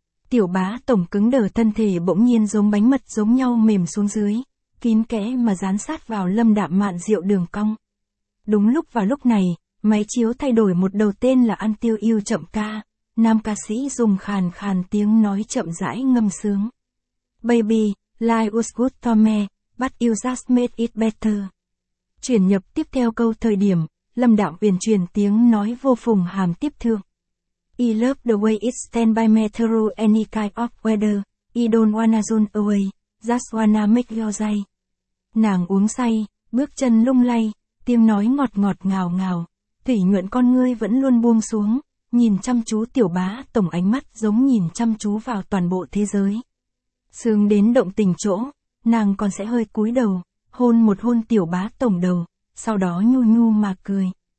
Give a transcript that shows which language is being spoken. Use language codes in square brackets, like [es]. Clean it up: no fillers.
[vi] Tiểu bá tổng cứng đờ thân thể bỗng nhiên giống bánh mật giống nhau mềm xuống dưới, kín kẽ mà dán sát vào Lâm Đạm mạn rượu đường cong. Đúng lúc vào lúc này, máy chiếu thay đổi một đầu tên là An Tiêu Yêu chậm ca, nam ca sĩ dùng khàn khàn tiếng nói chậm rãi ngâm sướng. [en] Baby, life was good for me, but you just made it better. [vi] Chuyển nhập tiếp theo câu thời điểm, Lâm Đạm uyển chuyển tiếng nói vô phùng hàm tiếp thương. [en] I love the way it stand by me through any kind of weather, I don't wanna run away, just wanna make your day. [vi] Nàng uống say, bước chân lung lay, tiếng nói ngọt ngọt ngào ngào, thủy nhuận con ngươi vẫn luôn buông xuống, nhìn chăm chú tiểu bá tổng ánh mắt giống nhìn chăm chú vào toàn bộ thế giới. Sướng đến động tình chỗ, nàng còn sẽ hơi cúi đầu, hôn một hôn tiểu bá tổng đầu, sau đó nhu nhu mà cười.